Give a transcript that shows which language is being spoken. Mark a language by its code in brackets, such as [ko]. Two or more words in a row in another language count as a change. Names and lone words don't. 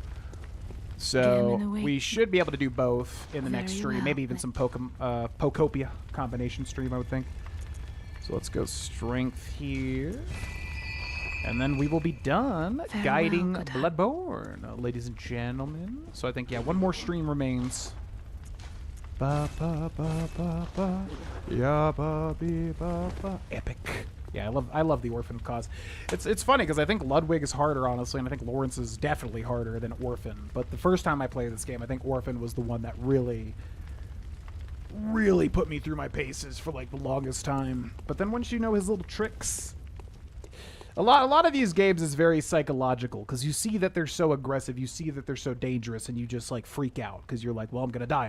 [en] So we should be able to do both in the next stream. Maybe even some Pokopia combination stream, I would think. So let's go strength here. And then we will be done guiding Bloodborne, ladies and gentlemen. So I think, yeah, 1 more stream remains. Ba ba ba ba ba, ya ba be ba ba. Epic. Yeah, I love the Orphan of Kos. It's funny because I think Ludwig is harder, honestly, and I think Laurence is definitely harder than Orphan. But the first time I played this game, I think Orphan was the one that really put me through my paces for like the longest time. But then once you know his little tricks, a lot of these games is very psychological because you see that they're so aggressive, you see that they're so dangerous, and you just like freak out because you're like, well, I'm gonna die.